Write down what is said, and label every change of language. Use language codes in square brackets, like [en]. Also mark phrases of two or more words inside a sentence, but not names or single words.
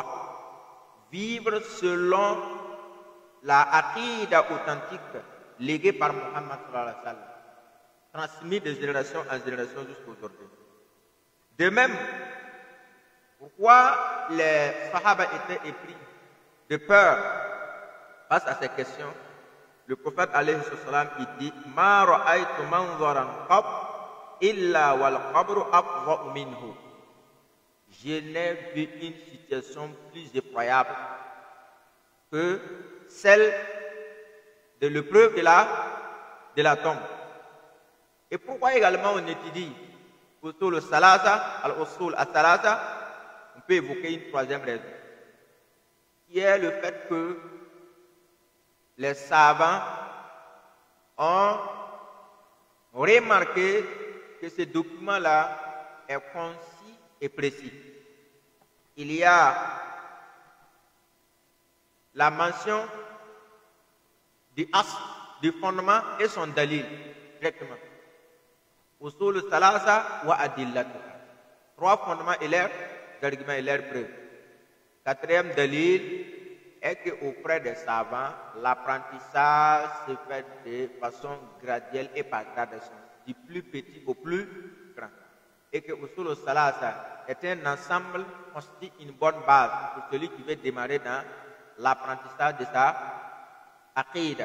[fr] Vivre selon la aqida authentique léguée par Muhammad [ar] صلى الله عليه وسلم, [fr] transmise de génération en génération jusqu'à aujourd'hui. De même, pourquoi les Sahaba étaient épris de peur face à ces questions? Le prophète [ar] عليه السلام [fr] il dit [ar] ما رأيت منظرا قط إلا والقبر أفظع منه. [fr] Je n'ai vu une situation plus effroyable que celle de l'épreuve de la tombe. Et pourquoi également on étudie [ar] أصول الثلاثة, الأصول الثلاثة? [fr] On peut évoquer une 3e raison, qui est le fait que les savants ont remarqué que ce document-là est concis et précis. Il y a la mention du asl, du fondement et son dalil directement. [ar] أصول ثلاثة وأدلتها. [fr] 3 fondements et leurs arguments et leurs preuves. 4e dalil est qu'auprès des savants, l'apprentissage se fait de façon graduelle et par gradation, du plus petit au plus grand. et que [ar] أصول الثلاثة [fr] est un ensemble constitue une bonne base pour celui qui veut démarrer dans l'apprentissage de sa aqidah.